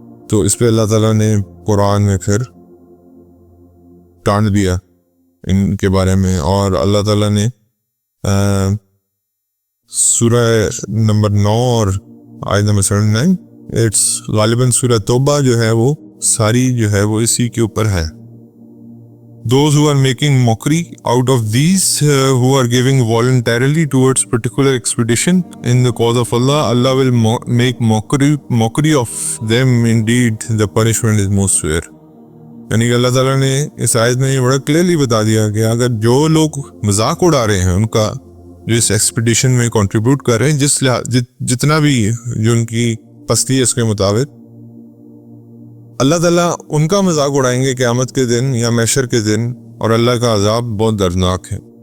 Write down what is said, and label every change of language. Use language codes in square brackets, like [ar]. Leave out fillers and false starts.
[ur] تو اس پہ اللہ تعالیٰ نے قرآن میں پھر ٹانٹ دیا ان کے بارے میں, اور اللہ تعالیٰ نے سورہ نمبر 9 اور آیت نمبر 79, اٹس غالباً سورہ توبہ جو ہے وہ ساری جو ہے وہ اسی کے اوپر ہے. [en] Those who are making mockery out of these who are giving voluntarily towards particular expedition in the cause of Allah, Allah will make mockery of them. Indeed, the punishment is most severe. [ur] یعنی کہ اللہ تعالیٰ نے اس آیت میں یہ بڑا clearly بتا دیا کہ اگر جو لوگ مذاق اڑا رہے ہیں ان کا, جو اس ایکسپیڈیشن میں کنٹریبیوٹ کر رہے ہیں, جتنا بھی جو ان کی پستی ہے اس کے مطابق, اللہ تعالیٰ ان کا مذاق اڑائیں گے قیامت کے دن یا محشر کے دن, اور اللہ کا عذاب بہت دردناک ہے.